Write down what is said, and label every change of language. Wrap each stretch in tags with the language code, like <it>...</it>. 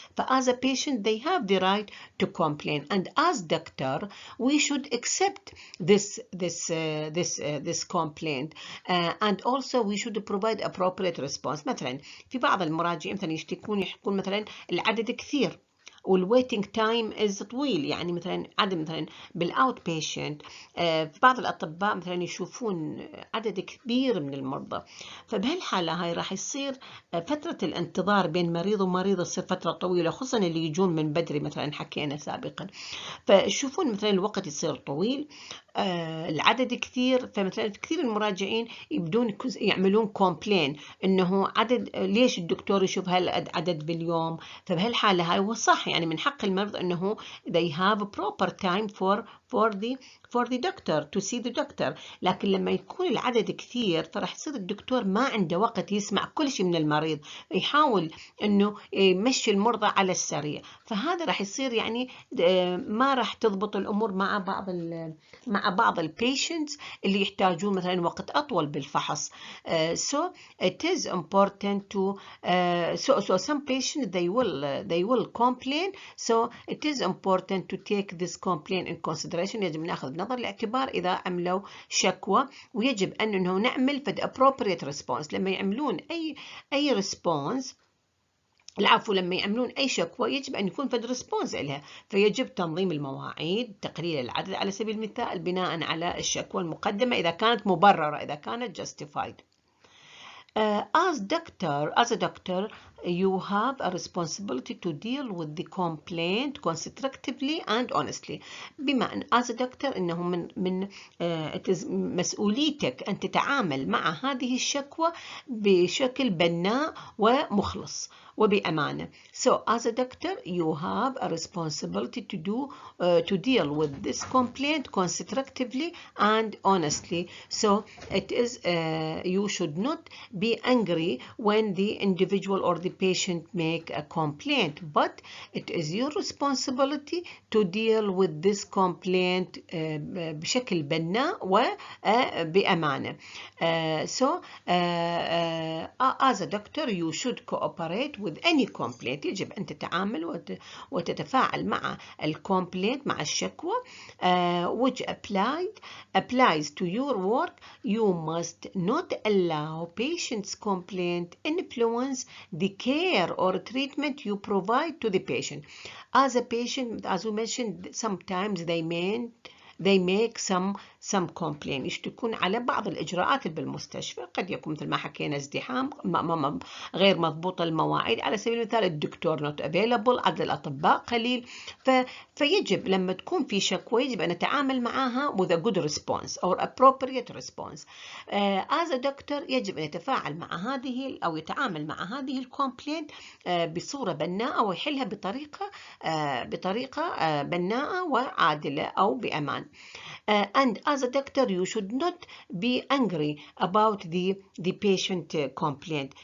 <en>ف as a patient they have the right to complain, and as doctor we should accept this complaint, and also we should provide appropriate response.</en> <ar>مثلا في بعض المراجعين مثلا يحكون مثلا العدد كثير والويتنج تايم از طويل، يعني مثلا عدد مثلا بالاوت بيشنت في بعض الاطباء مثلا يشوفون عدد كبير من المرضى، فبهالحاله هاي راح يصير فتره الانتظار بين مريض ومريض تصير فتره طويله، خصوصا اللي يجون من بدري مثلا حكينا سابقا، فيشوفون مثلا الوقت يصير طويل، العدد كثير. فمثلا كثير المراجعين يبدون يعملون كومبلين انه ليش الدكتور يشوف هالعدد باليوم. فبهالحاله هاي هو صح، يعني من حق المرضى انه</ar> <en>they have proper time for the doctor</en> <ar>to see the doctor، لكن لما يكون العدد كثير فراح يصير الدكتور ما عنده وقت يسمع كل شيء من المريض، يحاول انه يمشي المرضى على السريع، فهذا راح يصير يعني ما راح تضبط الامور مع بعض البيشنتس اللي يحتاجون مثلا وقت أطول بالفحص.</ar> <en>So it is important to so some patients they will complain, so it is important to take this complaint in consideration.</en> <ar>يجب ناخذ بنظر الاعتبار إذا عملوا شكوى، ويجب أنه نعمل فد</ar> <en>appropriate response.</en> <ar>لما يعملون أي response، العفو، لما يعملون أي شكوى يجب أن يكون فد ريسبونس لها، فيجب تنظيم المواعيد، تقليل العدد على سبيل المثال بناء على الشكوى المقدمة إذا كانت مبررة، إذا كانت justified.</ar> <en>As a doctor you have a responsibility to deal with the complaint constructively and honestly.</en> <ar>بما أن</ar> <en>as a doctor</en> <ar>إنه من مسؤوليتك أن تتعامل مع هذه الشكوى بشكل بناء ومخلص وبأمانة.</ar> <en>So as a doctor you have a responsibility to deal with this complaint constructively and honestly. So it is you should not be angry when the individual or the patient make a complaint, but it is your responsibility to deal with this complaint</en> <ar>بشكل بناء وبأمانة.</ar> <en>So as a doctor you should cooperate with any complaint.</en> <ar>يجب أن تتعامل وتتفاعل مع الكومبلينت، مع الشكوى</ar> <en>which applies to your work. You must not allow patient's complaint influence the care or treatment you provide to the patient. As a patient, as we mentioned, sometimes they make some complaint،</en> <ar>يشتكون على بعض الإجراءات بالمستشفى، قد يكون مثل ما حكينا ازدحام، غير مضبوطة المواعيد، على سبيل المثال الدكتور</ar> <en>not available،</en> <ar>عدد الأطباء قليل، فيجب لما تكون في شكوى يجب أن نتعامل معها</ar> <en>with a good response or appropriate response. As a doctor</en> <ar>يجب أن يتفاعل مع هذه أو يتعامل مع هذه الكومبلينت بصورة بناءة ويحلها بطريقة بناءة وعادلة أو بأمان.</ar> <en>And as a doctor you should not be angry about the patient complaint.</en>